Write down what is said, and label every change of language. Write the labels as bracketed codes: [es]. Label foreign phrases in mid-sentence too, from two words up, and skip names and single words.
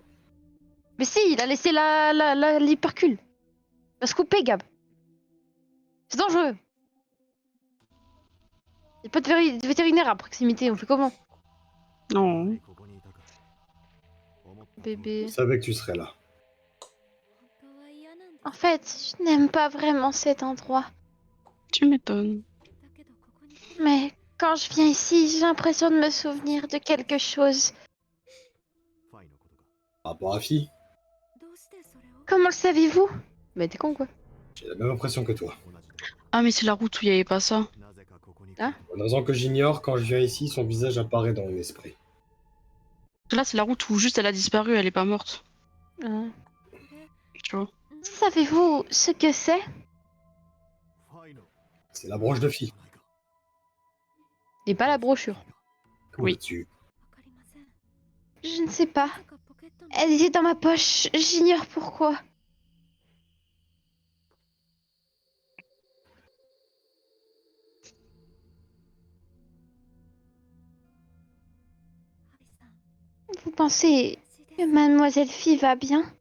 [fr] Mais si, il a laissé l'hypercule. Il va se couper, Gab. C'est dangereux. Il n'y a pas de vétérinaire à proximité, on fait comment? Non. Bébé. Je savais que tu serais là. [ja] 本当は嫌なんだ [fr] En fait, je n'aime pas vraiment cet endroit. Tu m'étonnes. [ja] だけどここに [fr] Mais quand je viens ici, j'ai l'impression de me souvenir de quelque chose. Par rapport à Fi, [ja] どうしてそれを [fr] Comment le savez-vous? Mais t'es con quoi? j'ai la même impression que toi. Ah mais c'est la route où il n'y avait pas ça. Pour une raison que j'ignore, quand je viens ici, son visage apparaît dans mon esprit. Là c'est la route où juste elle a disparu, elle est pas morte. Hein. Tu vois. Savez-vous ce que c'est? C'est la broche de Fi. Et pas la brochure. Oui. Tu... [ja] わかりません [fr] Je ne sais pas. [ja] なんかポケットに [fr] Elle était dans ma poche, j'ignore pourquoi. Vous pensez que Mademoiselle Phi va bien?